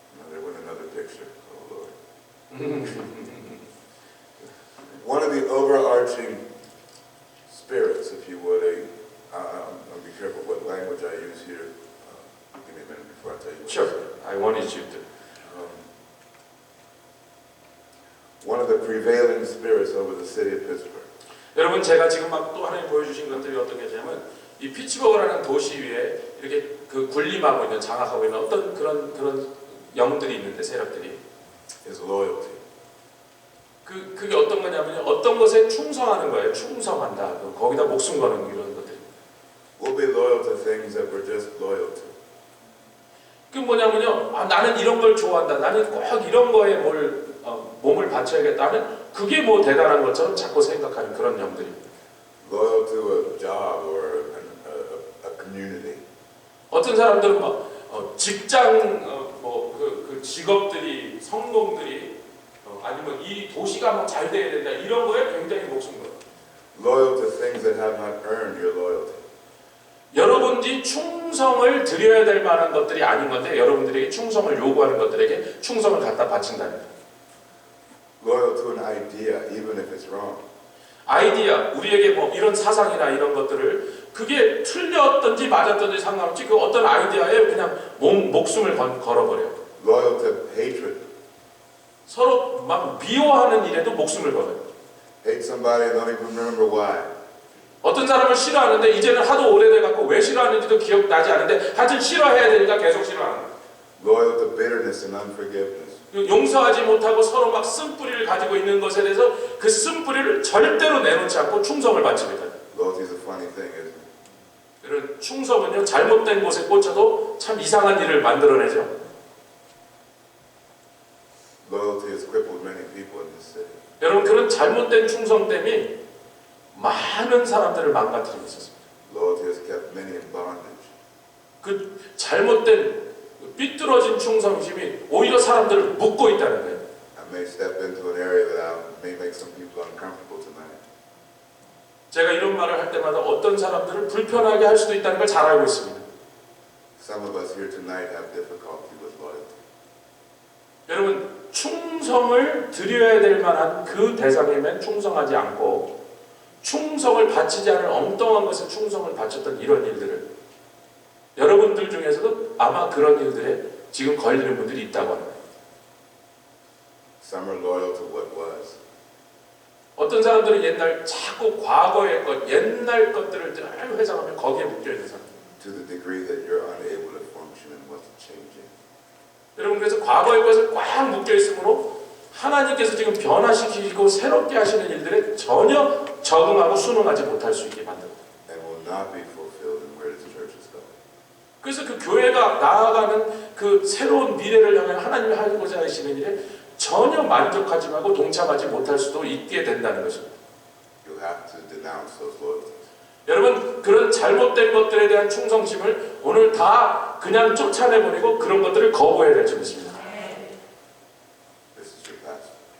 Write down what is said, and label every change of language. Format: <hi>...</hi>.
<en>There went another picture. Oh Lord. One of the overarching spirits, if you would, I'll be careful what language I use here. Give me a minute before I tell you what Sure, I wanted you to. One of the prevailing spirits over the city of Pittsburgh.</en> <ko>여러분 제가 지금 막 또 하나님 보여주신 것들이 어떤 게냐면 이 피츠버그라는 도시 위에 이렇게 그 군림하고 있는 장악하고 있는 어떤 그런 영들이 있는데 세력들이</ko> <en>Is loyalty.</en> <ko>그게 어떤 거냐면요 어떤 것에 충성하는 거예요. 충성한다. 거기다 목숨 거는 이런 것들.</ko> <en>We'll be loyal to things that we're just loyal to.</en> <ko>그 뭐냐면요 나는 이런 걸 좋아한다. 나는 꼭 이런 거에 몸을 바쳐야겠다 하는 그게 뭐 대단한 것처럼 자꾸 생각하는 그런 영들입니다.</ko> <en>Loyal to a job or a community.</en> <ko>어떤 사람들은 막 직장 그 직업들이 성공들이 아니면 이 도시가 막 잘 돼야 된다 이런 거에 굉장히 목숨 걸어요.</ko> <en>Loyal to things that have not earned your loyalty.</en> <ko>여러분들이 충성을 드려야 될 만한 것들이 아닌 건데 여러분들에게 충성을 요구하는 것들에게 충성을 갖다 바친다는 거예요.</ko> <en>Loyal to an idea, even if it's wrong.</en> <ko>아이디어, 우리에게 뭐 이런 사상이나 이런 것들을 그게 틀렸든지 맞았든지 상관없이 그 어떤 아이디어에 그냥 목숨을 걸어버려요.</ko> <en>Loyal to hatred.</en> <ko>서로 막 미워하는 일에도 목숨을 걸어요.</ko> <en>Hate somebody and don't even remember why.</en> <ko>어떤 사람을 싫어하는데 이제는 하도 오래돼갖고 왜 싫어하는지도 기억나지 않는데 하여튼 싫어해야 되니까 계속 싫어하는 거예요.</ko> <en>Loyal to bitterness and unforgiveness.</en> <ko>용서하지 못하고 서로 막 쓴뿌리를 가지고 있는 것에 대해서 그 쓴뿌리를 절대로 내놓지 않고 충성을 바칩니다.</ko> <en>Loyalty is a funny thing, isn't it?</en> <ko>이런 충성은요 잘못된 곳에 꽂혀도 참 이상한 일을 만들어내죠.</ko> <en>Loyalty has crippled many people in this city.</en> <ko>여러분 그런 잘못된 충성 때문에 많은 사람들을 망가뜨리고 있었습니다.</ko> <en>Loyalty has kept many in bondage.</en> <ko>그 잘못된 삐뚤어진 충성심이 오히려 사람들을 묶고 있다는 거예요.</ko> <en>I may step into an area that may make some people uncomfortable tonight.</en> <ko>제가 이런 말을 할 때마다 어떤 사람들을 불편하게 할 수도 있다는 걸 잘 알고 있습니다.</ko> <en>Some of us here tonight have difficulty with loyalty.</en> <ko>여러분 충성을 드려야 될 만한 그 대상에만 충성하지 않고 충성을 바치지 않을 엉뚱한 것에 충성을 바쳤던 이런 일들을 여러분들 중에서도 아마 그런 일들에 지금 걸리는 분들이 있다고 합니다.</ko> <en>Some are loyal to what was.</en> <ko>어떤 사람들은 옛날 자꾸 과거의 것, 옛날 것들을 늘 회상하면 거기에 묶여있는 사람.</ko> <en>To the degree that you're unable to function in what's changing.</en> <ko>여러분 그래서 과거의 것을 꽉 묶여있으므로 하나님께서 지금 변화시키고 새롭게 하시는 일들에 전혀 적응하고 순응하지 못할 수 있게 만듭니다.</ko> <en>And will not be fulfilled in where the church is going.</en> <ko>그래서 그 교회가 나아가는 그 새로운 미래를 향해 하나님이 하고자 하시는 일에 전혀 만족하지 말고 동참하지 못할 수도 있게 된다는 것입니다.</ko> <en>You'll have to denounce those loyalties.</en> <ko>여러분 그런 잘못된 것들에 대한 충성심을 오늘 다 그냥 쫓아내버리고 그런 것들을 거부해야 될 줄 믿습니다.</ko> <en>This is your pastor.</en>